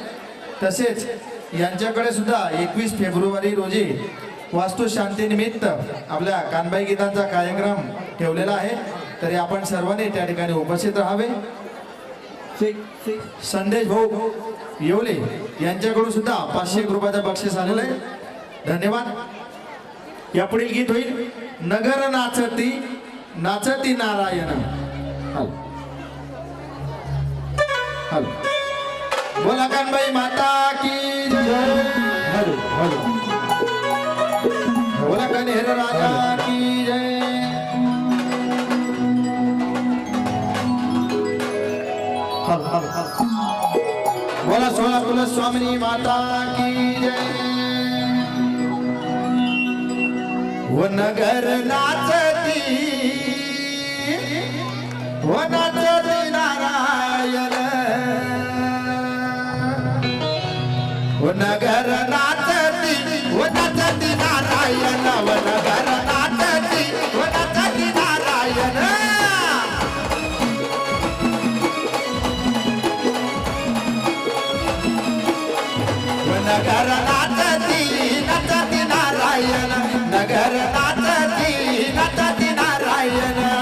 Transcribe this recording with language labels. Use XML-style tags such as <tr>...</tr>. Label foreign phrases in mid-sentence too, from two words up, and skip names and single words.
<mr>तसेच यांच्याकडे सुद्धा 21 फेब्रुवारी रोजी वास्तुशांतीनिमित्त आपल्या कानबाई गीतांचा कार्यक्रम ठेवलेला आहे. तरी आपण सर्वांनी त्या ठिकाणी उपस्थित राहावे. संदेश भाऊ येवले यांच्याकडून सुद्धा 501 रुपयाचं बक्षीस आलेलं आहे. धन्यवाद. यापुढील गीत होईल नगर नाचती नाचती नारायण. बोला कानबाई माता की जय. बोला कन्हेर राजा की जय. बोला सोलापूर स्वामिनी माता की जय. व नगर नाचती व नाचती नारायण. व नगर नाचती व नाचती नारायण. व नगर नाचती व नाचती नारायण. नगर नाचती नाचती नारायण. नगर नाचती नाचती नारायण.</mr>